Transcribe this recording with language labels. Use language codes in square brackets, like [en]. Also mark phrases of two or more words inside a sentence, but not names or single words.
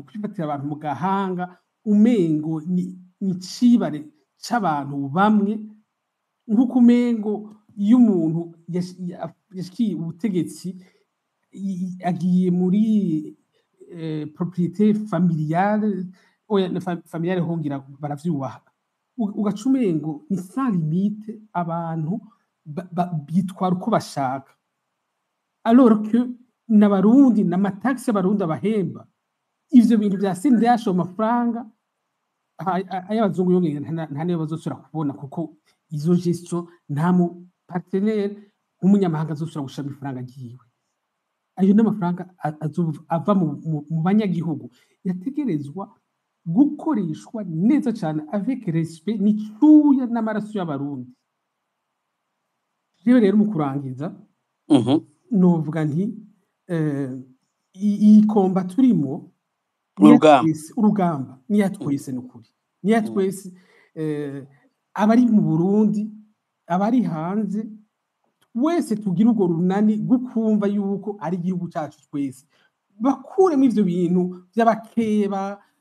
[rn] kwifatira abantu mu gahanga umengo ni cibare c'abantu bamwe nk'uko umengo iyo umuntu yashikiye ubutegetsi agiye muri propriété [fr] familiale familiale [rn] hongira baravyubaha ugaca umengo ni [fr] sans limite [rn] abantu bitwara uko bashaka [fr] alors que [rn] n'abarundi n'amataxi abarundi abahemba ivyo bintu vya CNDH amafaranga ay'abazungu yongeye nta niyo bazosubira kubona kuko izo gestion nta mu partenaire umunyamahanga azosubira gushira amafaranga agiwe ayo n'amafaranga ava mu banyagihugu yategerezwa gukoreshwa neza cyane [fr] avec respect [rn] n'icyuya n'amaraso y'abarundi rero mu kurangiza novuga nti iyi komba turimo urugamba niya twese n'ukuri niya twese abari mu Burundi abari hanze wese tugira urwo runani gukumva yuko ari igihugu cyacu twese bakuremo ivyo bintu by'abakeba